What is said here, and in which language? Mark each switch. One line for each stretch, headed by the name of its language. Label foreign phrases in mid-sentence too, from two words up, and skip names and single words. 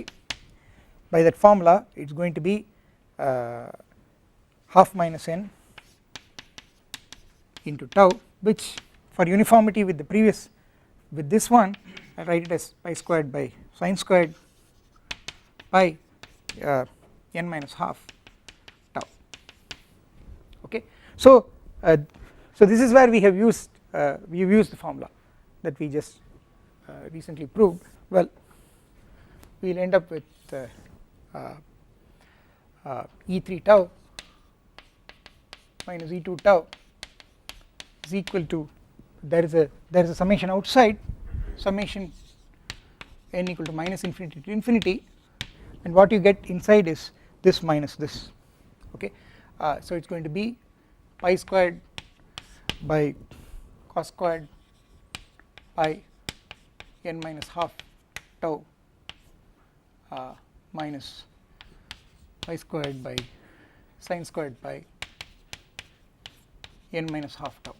English: By that formula, it's going to be half minus n into tau, which for uniformity with the previous, with this one, I write it as pi squared by sine squared pi n minus half tau. Okay, so this is where we have used the formula that we just recently proved. Well, we will end up with E3 tau minus E2 tau is equal to, there is a summation outside, summation n equal to minus infinity to infinity, and what you get inside is this minus this. Okay, So it is going to be pi squared by cos squared pi n minus half tau minus pi squared by sin squared pi n minus half tau.